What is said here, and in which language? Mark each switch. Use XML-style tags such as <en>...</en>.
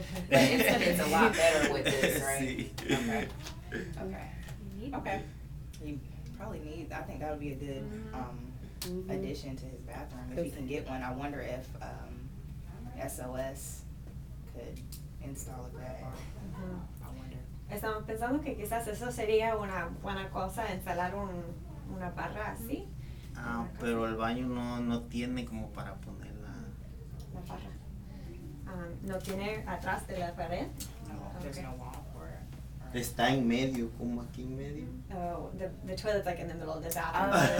<en>But it's a lot better with this, right?</en> <es>Sí.</es> <en>Okay. Okay. Okay. You probably need, I think that would be a good addition to his bathroom. If he can get one, I wonder if SOS could install a grab bar. I wonder.</en> <es>Estamos pensando que quizás eso sería una buena cosa, instalar una barra así. Ah, pero el baño no tiene como para poner La barra. No tiene atrás de la pared.</es> <en>No, there's Okay. no wall for it. Or-</en> <es>Está en medio, como aquí en medio.</es> <en>Oh, the toilet's like in the middle of the bathroom,</en>